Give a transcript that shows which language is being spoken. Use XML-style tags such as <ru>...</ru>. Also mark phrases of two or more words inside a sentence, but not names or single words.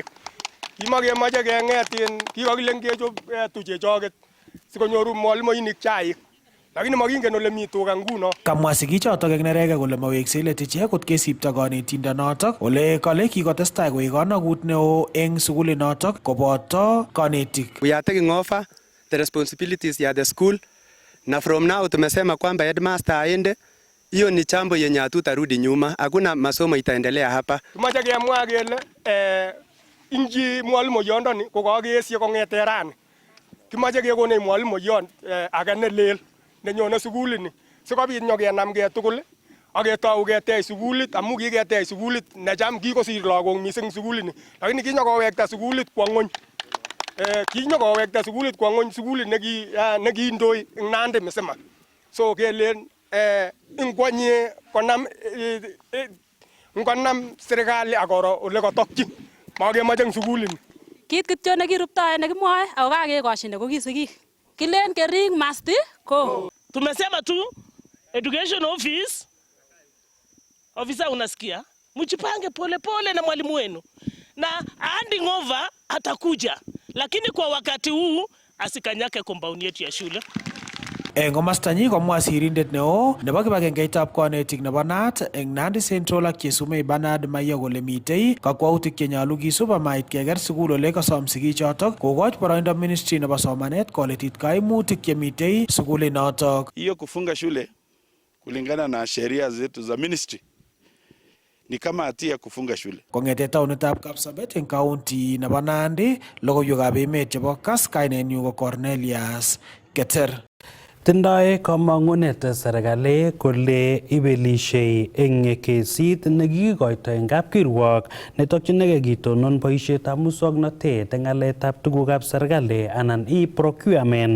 <kln>Kimakemoche kengetin kikokilen kechop tuchechoket sikonyoru mwalimuinik chaik. Lakini makingen ole mi tuga nguno. Kamwa sigichotok eng nerege kole maweksei let ichek kot kesipto konetindonotok ole kale kikotestai koek konakut neo eng sugulinotok koboto kanetik.</kln> <en>We are taking over the responsibilities ya the school na from now</en> <sw>tumesema kwamba headmaster aende. Hiyo ni chambo yenye hatutarudi nyuma. Hakuna masomo itaendelea hapa.</sw> <kln>Tumache kemwa kele inji mwalimu yondoni ko kakeesye kongete rani. Kimache kekone mwalimu yon age ne lel nenyone sugulini. Sikobit nyokenamgei tugul aketou ketech sugulit amu kiketech sugulit necham kikosir lagok mising sugulini. Lakini kinyokowekta sugulit kwo ngony. Kinyokowekta sugulit kwo ngony sugulit nekiindoi eng Nandi misima. So kelen ingwanye konam serikali akoro ole katokchi makemoche eng sugulini. Kit kityo nekiruptoe nekimwoe ako kakekoshine ko kisigik. Kilen kering</kln> <en>must go.</en> <sw>Tumesema tu</sw> <en>education officer</en> <sw>unasikia, mjipange pole na mwalimu wenu na</sw> <en>handing over</en> <sw>atakuja, lakini kwa wakati huu asikanyake compound yetu ya shule.</sw> <kln>Eng komastanyi komwa sirindet neo nebo kibagengeitab konetik nebo NAT eng Nandi Central ak Chesumei Bernard Mayo kole mitei kakwautik chenyolu kisub amait keker sukul ole kasom sigichotok kokoch boroindo ministry nebo somanet koletit kaimutik chemitei sukulinotok.</kln> <sw>Hiyo kufunga shule kulingana na sheria zetu za ministry ni kama hatia kufunga shule.</sw> <kln>Kongete taunitab Kapsabet eng county nebo Nandi, logoiwekab emet chebo Kass, kainenyu ko Cornelius Keter. Tindoi kamang'unet serikali kole ibelishei eng kesit nekikoito eng kapkirwok netokchinigei kitonon boisietab muswoknotet eng ng'aletab tugukab serikali anan e-procurement.</kln>